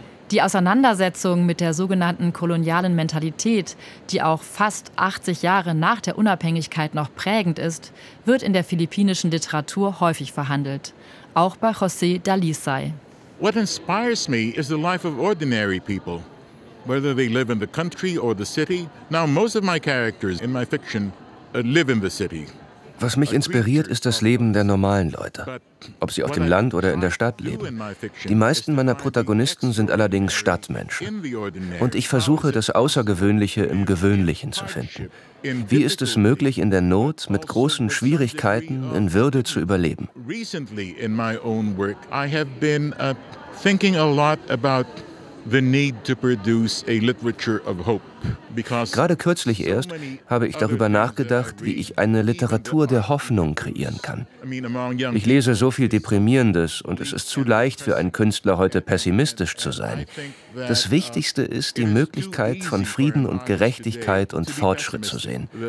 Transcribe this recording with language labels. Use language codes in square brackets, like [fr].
[de] Die Auseinandersetzung mit der sogenannten kolonialen Mentalität, die auch fast 80 Jahre nach der Unabhängigkeit noch prägend ist, wird in der philippinischen Literatur häufig verhandelt, auch bei José Dalisay. [en] What inspires me is the life of ordinary people, whether they live in the country or the city. Now most of my characters in my fiction live in the city. [de] Was mich inspiriert, ist das Leben der normalen Leute, ob sie auf dem Land oder in der Stadt leben. Die meisten meiner Protagonisten sind allerdings Stadtmenschen. Und ich versuche, das Außergewöhnliche im Gewöhnlichen zu finden. Wie ist es möglich, in der Not mit großen Schwierigkeiten in Würde zu überleben? [en] Recently in my own work I have been thinking a lot about the need to produce a literature of hope. [de] Gerade kürzlich erst habe ich darüber nachgedacht, wie ich eine Literatur der Hoffnung kreieren kann. Ich lese so viel Deprimierendes und es ist zu leicht für einen Künstler, heute pessimistisch zu sein. Das Wichtigste ist, die Möglichkeit von Frieden und Gerechtigkeit und Fortschritt zu sehen.